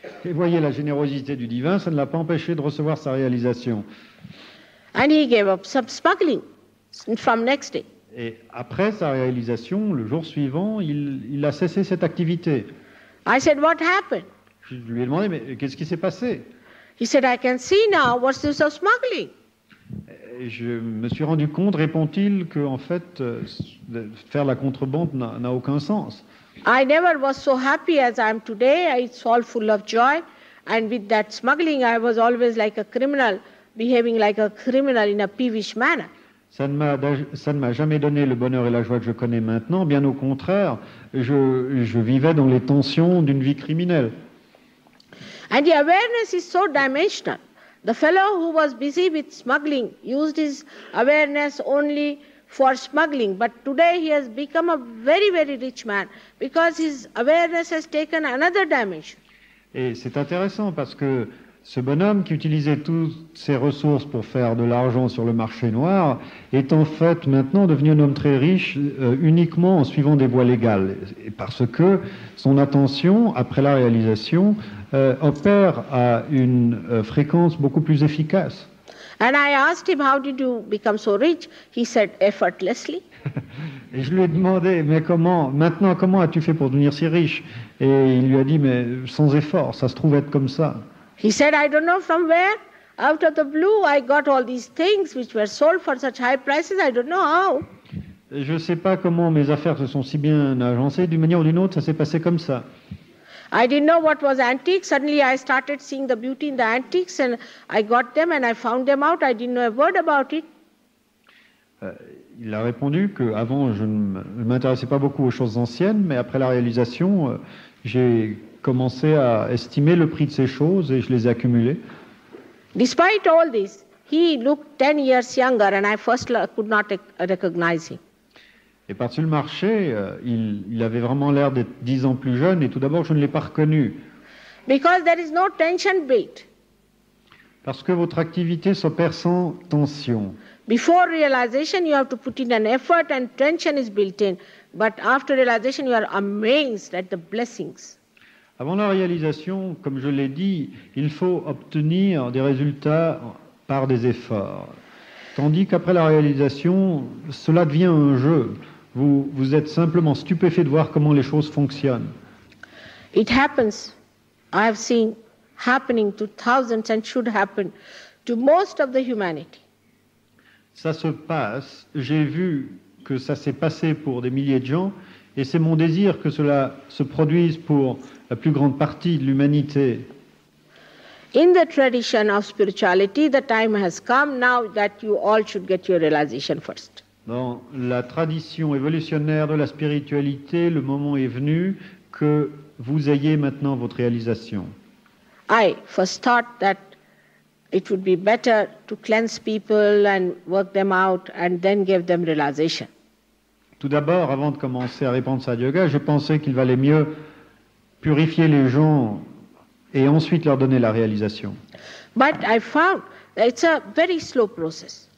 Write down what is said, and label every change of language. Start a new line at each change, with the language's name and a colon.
French: Et voyez la générosité du divin, ça ne l'a pas empêché de recevoir sa réalisation.
English: And he gave up some smuggling from next day.
French: Et après sa réalisation, le jour suivant, il a cessé cette activité.
English: I said, what happened?
French: Je lui ai demandé, mais qu'est-ce qui s'est passé?
English: He said, I can see now what's this of smuggling.
French: Et je me suis rendu compte, répond-il, que en fait, faire la contrebande n'a aucun sens.
English: I never was so happy as I am today. It's all full of joy. And with that smuggling, I was always like a criminal, behaving like a criminal in a peevish manner.
French: Ça ne m'a jamais donné le bonheur et la joie que je connais maintenant. Bien au contraire, je vivais dans les tensions d'une vie criminelle.
English: And the awareness is so dimensional. The fellow who was busy with smuggling used his awareness only for smuggling, but today he has become a very, very rich man because his awareness has taken another dimension.
French: Et c'est intéressant parce que ce bonhomme qui utilisait toutes ses ressources pour faire de l'argent sur le marché noir est en fait maintenant devenu un homme très riche uniquement en suivant des voies légales. Et parce que son attention, après la réalisation, opère à une fréquence beaucoup plus efficace.
English: And I asked him, how did you become so rich? He said, effortlessly.
French: Et je lui ai demandé, mais comment as-tu fait pour devenir si riche? Et il lui a dit, mais sans effort, ça se trouve être comme ça.
English: He said, I don't know from where, out of the blue, I got all these things which were sold for such high prices, I don't know how.
French: Je ne sais pas comment mes affaires se sont si bien agencées, d'une manière ou d'une autre, ça s'est passé comme ça.
English: I didn't know what was antique. Suddenly I started seeing the beauty in the antiques and I got them and I found them out. I didn't know a word about it.
French: Il a répondu qu'avant, je ne m'intéressais pas beaucoup aux choses anciennes, mais après la réalisation, j'ai commencé à estimer le prix de ces choses et je les ai accumulées.
English: Despite all this, he looked 10 years younger and I first could not recognize him.
French: Et par-dessus le marché, il avait vraiment l'air d'être 10 ans plus jeune et tout d'abord, je ne l'ai pas reconnu.
English: Because there is no tension built.
French: Parce que votre activité s'opère sans tension.
English: Before realization, you have to put in an effort and tension is built in. But after realization, you are amazed at the blessings.
French: Avant la réalisation, comme je l'ai dit, il faut obtenir des résultats par des efforts. Tandis qu'après la réalisation, cela devient un jeu. Vous êtes simplement stupéfait de voir comment les choses fonctionnent.
English: It happens. I have seen happening to thousands and should happen to most of the humanity.
French: Ça se passe. J'ai vu que ça s'est passé pour des milliers de gens et c'est mon désir que cela se produise pour la plus grande partie de l'humanité.
English: In the tradition of spirituality, the time has come now that you all should get your realization first.
French: Dans la tradition évolutionnaire de la spiritualité, le moment est venu que vous ayez maintenant votre réalisation.
English: I first thought that it would be better to cleanse people and work them out and then give them realization.
French: Tout d'abord, avant de commencer à répandre Sahaja Yoga, je pensais qu'il valait mieux purifier les gens et ensuite leur donner la réalisation.
English: But I found that it's a very slow process.